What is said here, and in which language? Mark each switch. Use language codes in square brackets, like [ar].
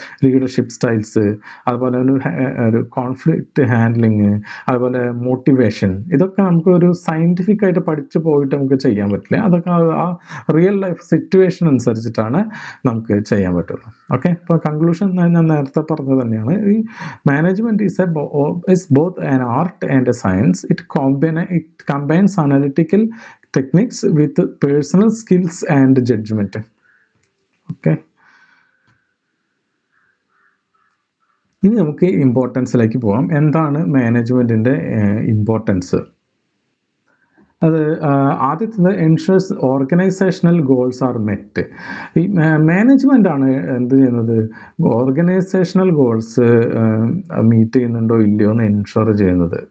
[ml] Leadership styles, അതുപോലെ ഒരു conflict handling, അതുപോലെ മോട്ടിവേഷൻ, ഇതൊക്കെ നമുക്ക് ഒരു സയന്റിഫിക് ആയിട്ട് പഠിച്ചു പോയിട്ട് നമുക്ക് ചെയ്യാൻ പറ്റില്ല. അതൊക്കെ ആ റിയൽ ലൈഫ് സിറ്റുവേഷൻ അനുസരിച്ചിട്ടാണ് നമുക്ക് ചെയ്യാൻ പറ്റുള്ളൂ. ഓക്കെ, ഇപ്പൊ കൺക്ലൂഷൻ ഞാൻ നേരത്തെ പറഞ്ഞത് തന്നെയാണ്, ഈ management [en] is both an art and a science. It combines analytical techniques with personal skills and judgment. [ml] Okay, ഇനി നമുക്ക് ഇമ്പോർട്ടൻസിലേക്ക് പോകാം. എന്താണ് മാനേജ്മെന്റിന്റെ ഇമ്പോർട്ടൻസ്? അത് ആദ്യത്തത് [en] Ensures organisational goals are met. [ml] ഈ മാനേജ്മെന്റ് ആണ് എന്ത് ചെയ്യുന്നത്, ഓർഗനൈസേഷണൽ ഗോൾസ് മീറ്റ് ചെയ്യുന്നുണ്ടോ ഇല്ലയോ എന്ന് എൻഷുർ ചെയ്യുന്നത്.